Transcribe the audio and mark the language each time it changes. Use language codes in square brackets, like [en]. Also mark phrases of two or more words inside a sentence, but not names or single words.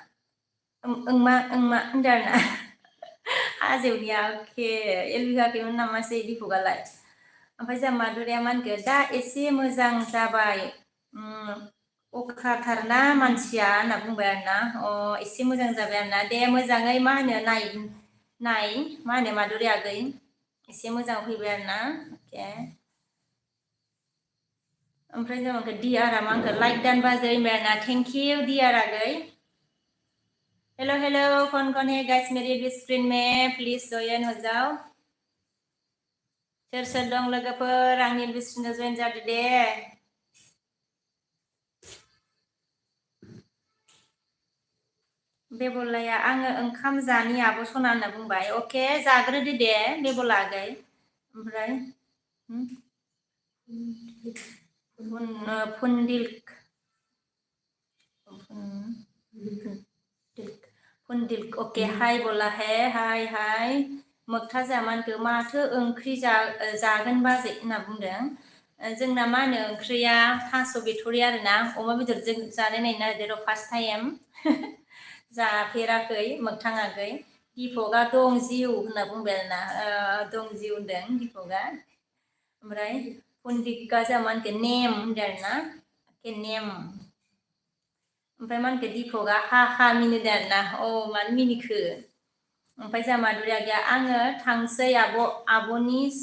[brx] होनदों आरोना हाजोनिया अके एलबि होआखैमोन नामासै दीपकआलाय ओमफ्राय जोंहा माधुरिया मा होनखो दा एसे मोजां जाबाय अख्राथारना मानसिया होनना बुंबाय आरोना एसे मोजां जाबाय आरोना दे मोजाङै मा होनो नाय मा होनो माधुरि आगै एसे मोजां फैबाय आरोना अके ओमफ्राय जों डिआरआ मा होनखो लाइक दानबा जै मेरना [en] thank you [brx] डिआर आगै हेलो [hi] कौन है गाइस मेरी स्क्रीन में प्लीज जॉइन हो जाओ [brx] सोर दं लोगोफोर आंनि स्क्रीनाव जॉइन जादो दे बेबलाया आङो ओंखाम जानि आब' सना होनना बुंबाय अके जाग्रोदो दे बेबला आगै ओमफ्राय फुनदिल ओके [hi] हाय बोला है [brx] हाय मोगथा जामानखो माथो ओंख्रि जागोन बाजै होनना बुंदों जोंना मा होनो ओंख्रिया थास' बिथ'रि आरोना अमा बेदरजों जानाय नायनो नागिरदों [en] first time [brx] जाफेराखै मोगथां आगै दीपकआ दं जिउ होनना बुंबाय आरोना दं जिउ होनदों दीपकआ ओमफ्राय पुन्दिका जामानखो नेम होनदों आरोना नेम ओमफ्राय मा होनखो दीपकआ हा मिनिदों आरोना मानो मिनिखो ओमफ्राय जोंहा माधुरि आगैया आङो थांसै आब'नि